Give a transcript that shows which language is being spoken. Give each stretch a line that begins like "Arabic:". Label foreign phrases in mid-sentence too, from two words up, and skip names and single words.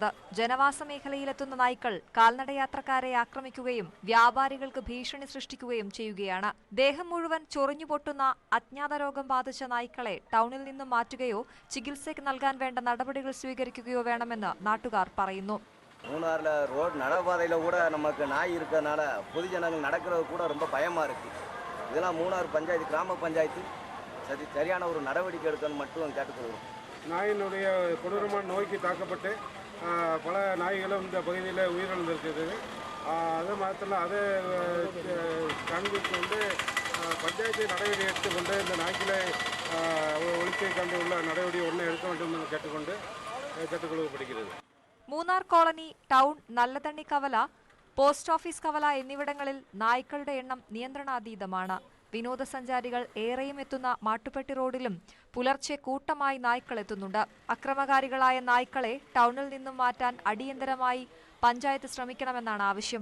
Malayalam: ജനവാസ മേഖലയിലെത്തുന്ന നായ്ക്കൾ കാൽനടയാത്രക്കാരെ ആക്രമിക്കുകയും വ്യാപാരികൾക്ക് ഭീഷണി സൃഷ്ടിക്കുകയും ചെയ്യുകയാണ്. ദേഹം മുഴുവൻ ചൊറിഞ്ഞുപൊട്ടുന്ന അജ്ഞാത രോഗം ബാധിച്ച നായ്ക്കളെ ടൗണിൽ നിന്നും മാറ്റുകയോ ചികിത്സയ്ക്ക് നൽകാൻ വേണ്ട നടപടികൾ സ്വീകരിക്കുകയോ വേണമെന്ന് നാട്ടുകാർ പറയുന്നു.
Tamil: மூணாரில் ரோடு நடைபாதையில் கூட நமக்கு நாய் இருக்கிறதுனால பொதுஜனங்கள் நடக்கிறது கூட ரொம்ப பயமாக இருக்குது. இதெல்லாம் மூணார் பஞ்சாயத்து கிராம பஞ்சாயத்து சரியான ஒரு நடவடிக்கை எடுக்கணும்னு மட்டும் கேட்டுக்கொள்கிறோம். நாயினுடைய கொடூரமான நோய்க்கு தாக்கப்பட்டு பல நாய்களும் இந்த பகுதியில் உயிரிழந்திருக்குது. அது மாத்திரம் அதை காண்பித்து கொண்டு பஞ்சாயத்து நடவடிக்கை எடுத்துக்கொண்டு இந்த நாய்க்களை ஒழிப்பை கண்டு உள்ள நடவடிக்கை ஒன்று எடுக்க வேண்டும் என்று கேட்டுக்கொள்ளப்படுகிறது.
Malayalam: മൂന്നാർ കോളനി, ടൗൺ, നല്ലതണ്ണി കവല, പോസ്റ്റ് ഓഫീസ് കവല എന്നിവിടങ്ങളിൽ നായ്ക്കളുടെ എണ്ണം നിയന്ത്രണാതീതമാണ്. വിനോദസഞ്ചാരികൾ ഏറെയും എത്തുന്ന മാട്ടുപ്പെട്ടി റോഡിലും പുലർച്ചെ കൂട്ടമായി നായ്ക്കൾ എത്തുന്നുണ്ട്. അക്രമകാരികളായ നായ്ക്കളെ ടൗണിൽ നിന്നും മാറ്റാൻ അടിയന്തരമായി പഞ്ചായത്ത് ശ്രമിക്കണമെന്നാണ് ആവശ്യം.